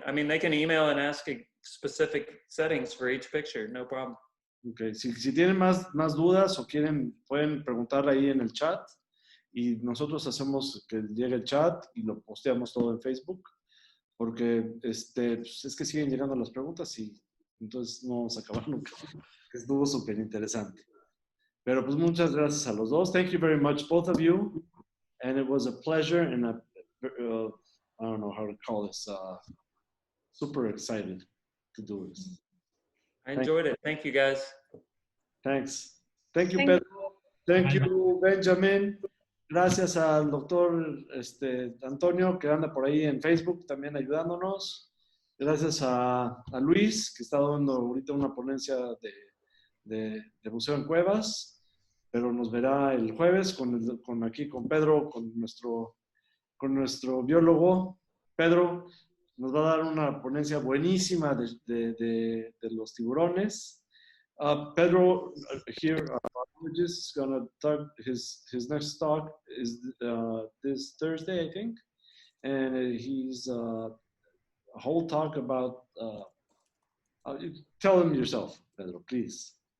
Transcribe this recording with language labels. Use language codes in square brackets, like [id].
[en] they can email and ask specific settings for each picture, no problem. [es] Okay, si tienen más dudas o pueden preguntar ahí en el chat y nosotros hacemos que llegue el chat y lo posteamos todo en Facebook, porque pues es que siguen llegando las preguntas y entonces no vamos a acabar nunca. Estuvo súper interesante. Pero pues muchas gracias a los dos. [en] Thank you very much, both of you. And it was a pleasure and I don't know how to call this, super excited to do this. I enjoyed it. Thank you, guys. Thanks. Thank you, Thank Pedro. Thank you, Benjamin. [es] Gracias al doctor Antonio, que anda por ahí en Facebook también ayudándonos. Gracias a Luis, que está dando ahorita una ponencia de buceo en cuevas, pero nos verá el jueves aquí con Pedro, con nuestro biólogo. Pedro nos va a dar una ponencia buenísima de los tiburones. [en] Pedro here is going to talk, his next talk is this Thursday, I think, and he's a whole talk about, tell him yourself, Pedro, please.